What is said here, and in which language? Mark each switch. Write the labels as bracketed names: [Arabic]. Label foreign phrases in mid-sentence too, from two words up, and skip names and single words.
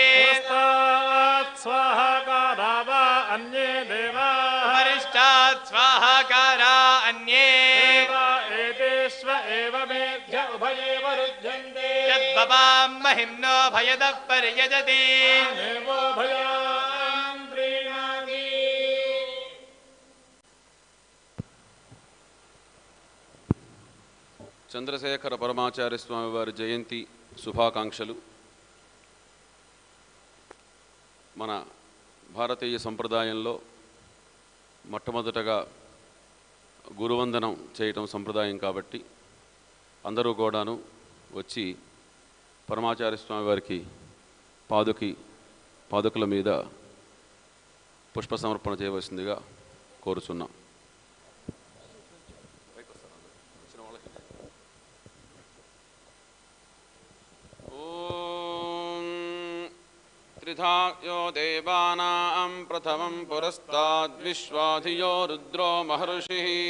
[Sanskrit] पुरस्तात् स्वाहाकारा वा अन्ये देवाः परिष्टात् स्वाहाकारा अन्ये देवा एतेष्व एव मेध्य उभयेव रुध्यन्ते यद्भवां महिम्नो भयतः पर्यजति देवो भयान् प्रीणाति [Telugu] చంద్రశేఖర పరమాచార్య స్వామి వారి జయంతి శుభాకాంక్షలు. మన భారతీయ సంప్రదాయంలో మొట్టమొదటగా గురువందనం చేయటం సంప్రదాయం కాబట్టి అందరూ కూడాను వచ్చి పరమాచార్య స్వామి వారికి పాదుకల మీద పుష్ప సమర్పణ చేయవలసిందిగా కోరుచున్నాం. [Sanskrit] त्रिधायो देवानां प्रथमं पुरस्ताद्विश्वाधियो रुद्रो महर्षिः